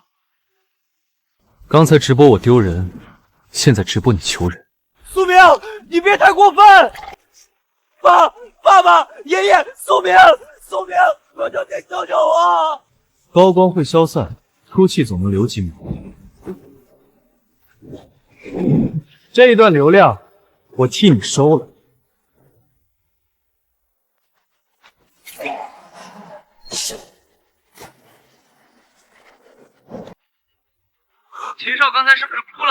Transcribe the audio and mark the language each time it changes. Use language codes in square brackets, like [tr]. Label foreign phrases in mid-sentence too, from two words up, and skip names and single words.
[zh] 剛才直播我丟人，現在直播你求人。蘇明，你別太過分！爸爸、爺爺，蘇明，我求你救救我！高光會消散，出氣總能留幾秒。這一段流量，我替你收了。秦少刚才是不是哭了？